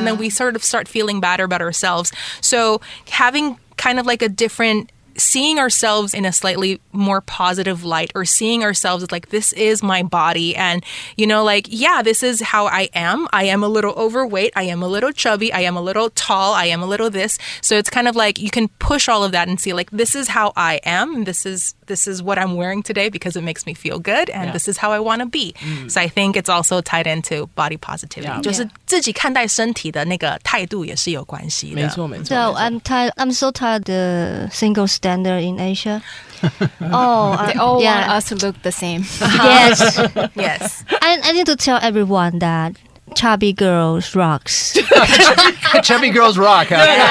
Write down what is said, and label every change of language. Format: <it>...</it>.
<en>And then we sort of start feeling bad about ourselves. So having kind of like a different, seeing ourselves in a slightly more positive light, or seeing ourselves as like, this is my body, and this is how I am a little overweight, I am a little chubby, I am a little tall, I am a little this. So it's kind of like you can push all of that and see like, this is how I am, this is what I'm wearing today because it makes me feel good, and this is how I want to be. So I think it's also tied into body positivity.</en> <zh>就是自己看待身体的那个态度也是有关系的。没错。</zh> <en>So I'm so tired of the single standard in Asia. They all want us to look the same. Yes. I need to tell everyone that chubby girls rocks. Chubby girls rock, huh?</en>